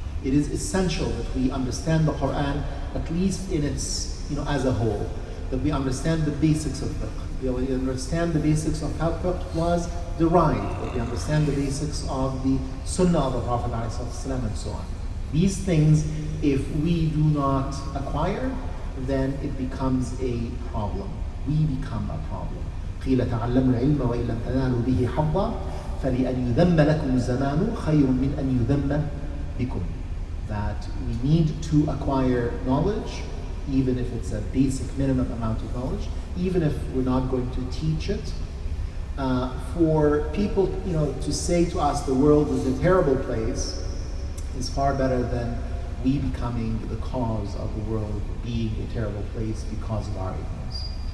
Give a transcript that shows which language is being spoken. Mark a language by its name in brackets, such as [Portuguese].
[English] It is essential that we understand the Quran, at least in its, as a whole, that we understand the basics of fiqh, that we understand the basics of how fiqh was derived, that we understand the basics of the Sunnah of the Prophet ﷺ and so on. These things, if we do not acquire, then it becomes a problem. We become a problem. [Arabic] قيل تعلموا العلم وإن لم تنالوا به حظا فلأن يذم لكم الزمان خير من أن يذم بكم. [English] That we need to acquire knowledge, even if it's a basic minimum amount of knowledge, even if we're not going to teach it. For people, to say to us the world is a terrible place is far better than we becoming the cause of the world being a terrible place because of our ignorance.